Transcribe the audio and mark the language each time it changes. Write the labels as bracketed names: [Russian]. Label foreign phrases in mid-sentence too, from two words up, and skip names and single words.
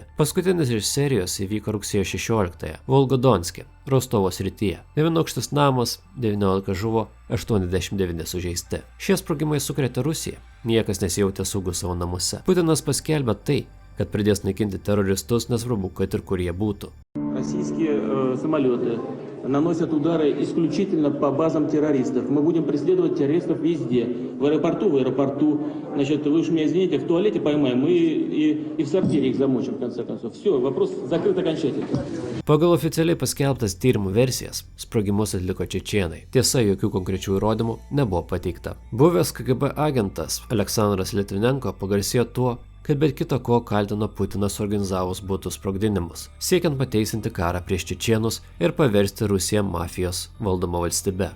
[Lithuanian] Paskutinis iš serijos įvyko rugsėjo 16-ąją, Volgodonske, Rostovo srityje. 9 aukštas namas, 19 žuvo, 89 sužeisti. Šie sprogimai sukrėtė Rusiją. Niekas nesijautė saugus savo namuose. Putinas paskelbė tai, kad pradės naikinti teroristus, nesvarbu, kad ir kur jie būtų. [Russian] Российские самолеты наносят удары исключительно по базам террористов. Мы будем преследовать террористов везде. В аэропорту. Значит, вы уж меня извините, в туалете поймаем и в сортире их замочим, в конце концов. Все, вопрос закрыт окончательно. [Lithuanian] Pagal oficialiai paskelbtas tyrimų versijas, sprogimus atliko čečėnai. Tiesa, jokių konkrečių įrodymų nebuvo pateikta. Buvęs KGB agentas Aleksandras Litvinenko pagarsėjo tuo, kad bet kita ko kaltino Putinas organizavus būtų sprogdinimus, siekiant pateisinti karą prieš čečėnus ir paversti Rusiją mafijos valdoma valstybe.